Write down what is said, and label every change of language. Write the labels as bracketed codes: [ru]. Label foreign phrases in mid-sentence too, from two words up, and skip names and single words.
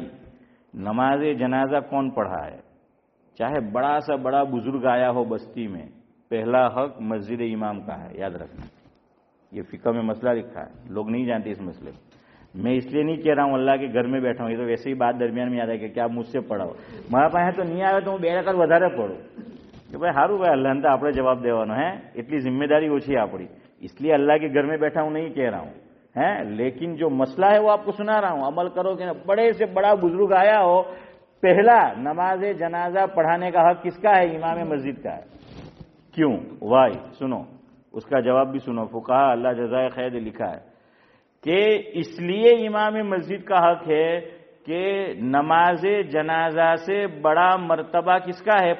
[ur] نماز جنازہ کون پڑھا ہے؟ چاہے بڑا سا بڑا بزرگ آیا ہو بستی میں، پہلا حق مسجد امام کا ہے. یاد رکھنا، یہ فقہ میں مسئلہ لکھا ہے، لوگ نہیں جانتے اس مسئلے کو. میں اس لیے نہیں کہہ رہا ہوں اللہ کے گھر میں بیٹھا ہوں، یہ تو ویسے ہی بات درمیان میں آ رہا ہے کہ کیا مجھ سے پڑھاؤ، [gu] મારા પાસે તો નહીં આવે તો હું બે રકાત વધારે પઢું [ur] کہ بھائی [gu] સારું ભાઈ અલ્લાહને તો આપણે જવાબ દેવાનો [ur] ہے، اتنی ذمہ اوچھی ہے [gu] આપણી. [ur] اس لیے اللہ کے گھر میں بیٹھا ہوں نہیں کہہ رہا ہوں لیکن جو مسئلہ ہے وہ آپ کو سنا رہا ہوں. عمل کرو کہ بڑے سے بڑا بزرگ آیا ہو، پہلا نماز جنازہ پڑھانے کا حق کس کا ہے؟ امام مسجد کا ہے. کیوں؟ وائی سنو، اس کا جواب بھی سنو. فقہا اللہ جزائے خیر لکھا ہے کہ اس لیے امام مسجد کا حق ہے کہ نماز جنازہ سے بڑا مرتبہ کس کا ہے؟